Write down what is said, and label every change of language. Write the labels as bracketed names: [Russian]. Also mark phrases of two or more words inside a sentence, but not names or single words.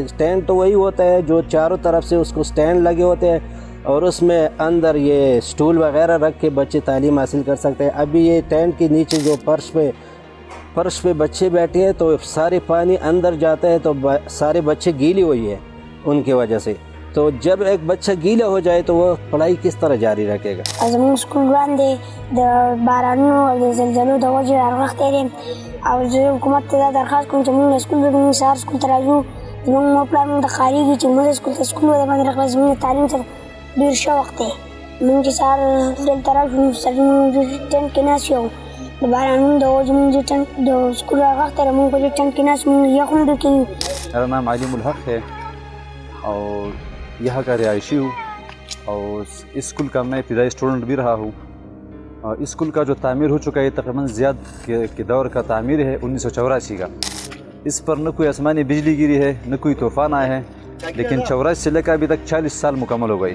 [Urdu] ٹینٹ تو وہی ہوتا ہے جو چاروں طرف سے اس کو سٹینڈ لگے ہوتے ہیں، اور اس میں اندر یہ سٹول وغیرہ رکھ کے بچے تعلیم حاصل کر سکتے ہیں۔ ابھی یہ ٹینٹ کے نیچے جو فرش پہ بچے بیٹھے ہیں، تو سارے پانی اندر جاتا ہے، تو سارے بچے گیلی ہوئی ہے ان کی وجہ سے۔ تو جب ایک بچہ گیلا ہو جائے تو وہ پڑھائی کس طرح جاری رکھے گا؟ [Pashto] زموږ سکول باندې د بارانونو او د زلزلو د وجې راغښتی دی، او زه حکومت ته دا درخواست کوم چې موږ سکول موږ سهار سکول ته راځو، زموږ مور پلار موږ ته ښکارېږي چې موږ سکول ته سکول باندې راغلی، زموږ د تعلیم سره ډېر شوق دی۔ موږ چې سهار دلته راشو سړي موږ ټینټ کې ناست یو، د بارانونو د وجې موږ د سکول راغښتی دی، موږ په دې ټینټ کې ناست یو، موږ یخ هم ډېر کېږي۔ [Urdu] میرا نام علیم الحق ہے اور یہاں کا رہائشی ہوں، اور اس اسکول کا میں ابتدائی اسٹوڈنٹ بھی رہا ہوں۔ اس اسکول کا جو تعمیر ہو چکا ہے تقریباً زیاد کے دور کا تعمیر ہے 1984 کا۔ اس پر نہ کوئی آسمانی بجلی گری ہے، نہ کوئی طوفان آئے ہیں، لیکن 84 سے لے کر ابھی تک 40 سال مکمل ہو گئے۔